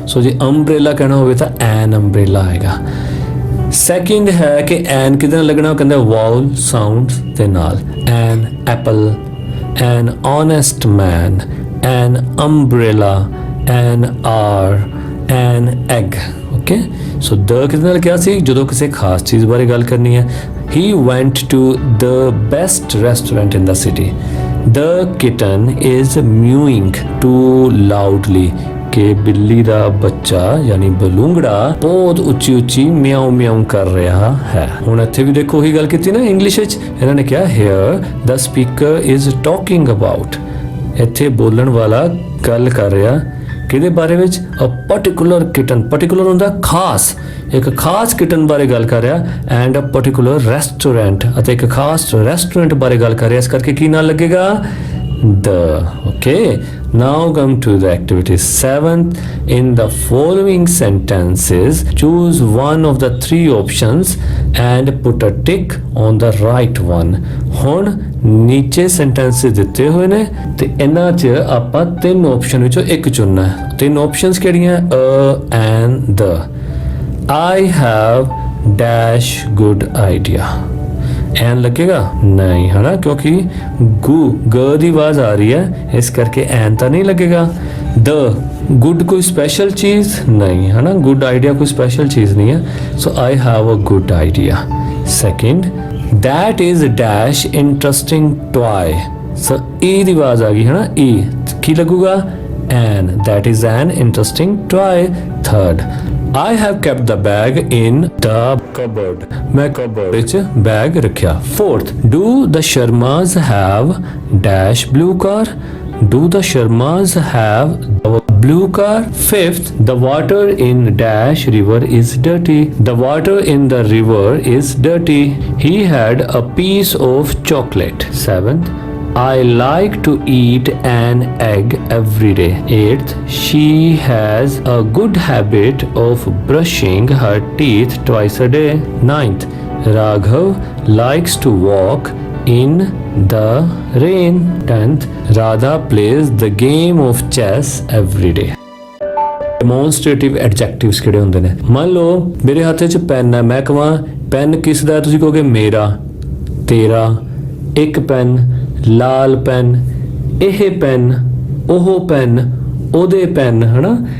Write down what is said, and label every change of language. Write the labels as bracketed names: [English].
[Punjabi] ਸੋ ਜੇ ਅੰਬ੍ਰੇਲਾ ਕਹਿਣਾ ਹੋਵੇ ਤਾਂ ਐਨ ਅੰਬ੍ਰੇਲਾ ਆਏਗਾ। ਸੈਕਿੰਡ ਹੈ ਕਿ ਐਨ ਕਿਹਦੇ ਨਾਲ ਲੱਗਣਾ, ਉਹ ਕਹਿੰਦਾ ਵਾਵਲ ਸਾਊਂਡ ਦੇ ਨਾਲ, an apple, N honest man, N umbrella, N R, N egg, okay. ਸੋ ਦ ਕਿਹਦੇ ਨਾਲ ਕਿਹਾ ਸੀ ਜਦੋਂ ਕਿਸੇ ਖਾਸ ਚੀਜ਼ ਬਾਰੇ ਗੱਲ ਕਰਨੀ ਹੈ। [English] He went to the best restaurant in the city. The kitten is mewing too loudly, [Punjabi] ਕਿ ਬਿੱਲੀ ਦਾ ਬੱਚਾ ਯਾਨੀ ਬਲੂੰਗੜਾ ਬਹੁਤ ਉੱਚੀ ਉੱਚੀ ਮਿਆਉ ਮਿਆਉ ਕਰ ਰਿਹਾ ਹੈ। ਹੁਣ ਇੱਥੇ ਵੀ ਦੇਖੋ ਉਹੀ ਗੱਲ ਕੀਤੀ ਨਾ ਇੰਗਲਿਸ਼ ਵਿੱਚ, ਇਹਨਾਂ ਨੇ ਕਿਹਾ [English] here the speaker is talking about, [Punjabi] ਇੱਥੇ ਬੋਲਣ ਵਾਲਾ ਗੱਲ ਕਰ ਰਿਹਾ ਕਿਹਦੇ ਬਾਰੇ ਵਿੱਚ, ਅ ਪਾਰਟਿਕੂਲਰ ਕਿਟਨ, ਪਾਰਟਿਕੂਲਰ ਹੁੰਦਾ ਖਾਸ, ਇੱਕ ਖਾਸ ਕਿਟਨ ਬਾਰੇ ਗੱਲ ਕਰ ਰਿਹਾ, ਐਂਡ ਅ ਪਾਰਟਿਕੂਲਰ ਰੈਸਟੋਰੈਂਟ, ਅਤੇ ਇੱਕ ਖਾਸ ਰੈਸਟੋਰੈਂਟ ਬਾਰੇ ਗੱਲ ਕਰ ਰਿਹਾ, ਇਸ ਕਰਕੇ ਕੀ ਨਾਲ ਲੱਗੇਗਾ, the, okay. [English] Now come to the activity 7th. In the following sentences choose one of the three options and put a tick on the right one. [Punjabi] ਹੁਣ ਨੀਚੇ ਸੈਂਟੈਂਸਸ ਦਿੱਤੇ ਹੋਏ ਨੇ ਤੇ ਇਹਨਾਂ 'ਚ ਆਪਾਂ ਤਿੰਨ ਆਪਸ਼ਨ ਵਿੱਚੋਂ ਇੱਕ ਚੁਣਨਾ ਹੈ। ਤਿੰਨ ਆਪਸ਼ਨਸ ਕਿਹੜੀਆਂ, a and the। [English] I have dash good idea, [Punjabi] ਐਨ ਲੱਗੇਗਾ ਨਹੀਂ, ਹੈ ਨਾ, ਕਿਉਂਕਿ ਗ ਦੀ ਆਵਾਜ਼ ਆ ਰਹੀ ਹੈ ਇਸ ਕਰਕੇ ਐਨ ਤਾਂ ਨਹੀਂ ਲੱਗੇਗਾ। ਦ ਗੁੱਡ ਕੋਈ ਸਪੈਸ਼ਲ ਚੀਜ਼ ਨਹੀਂ, ਹੈ ਨਾ, ਗੁੱਡ ਆਈਡੀਆ ਕੋਈ ਸਪੈਸ਼ਲ ਚੀਜ਼ ਨਹੀਂ ਹੈ। ਸੋ I have a good idea. Second, [English] that is dash interesting toy, [Punjabi] ਸੋ ਈ ਦੀ ਆਵਾਜ਼ ਆ ਗਈ, ਹੈ ਨਾ, ਈ ਕੀ ਲੱਗੂਗਾ, ਐਨ, [English] that is an interesting toy। Third, I have kept the bag in the cupboard, [Punjabi] ਮੈਂ cupboard ਵਿੱਚ ਬੈਗ ਰੱਖਿਆ। [English] Fourth, do the Sharmas have dash blue car, do the Sharmas have a blue car? Fifth, the water in dash river is dirty, the water in the river is dirty, he had a piece of chocolate। Seventh, I like to eat an egg every day। Eighth, she has a good habit of brushing her teeth twice a day। Ninth, Raghav likes to walk in the rain। 10th, Radha plays the game of chess every day। [Punjabi] ਡੈਮੋਨਸਟ੍ਰੇਟਿਵ ਐਡਜੈਕਟਿਵਸ ਕਿਹੜੇ ਹੁੰਦੇ ਨੇ? ਮੰਨ ਲਓ ਮੇਰੇ ਹੱਥ 'ਚ PAN ਹੈ, ਮੈਂ ਕਹਾਂ ਪੈਨ ਕਿਸ ਦਾ? ਤੁਸੀਂ ਕਹੋਗੇ ਮੇਰਾ, ਤੇਰਾ, ਇੱਕ ਪੈਨ, ਲਾਲ ਪੈਨ, ਇਹ ਪੈਨ, ਉਹ ਪੈਨ, ਉਹਦੇ ਪੈਨ, ਹਨਾ।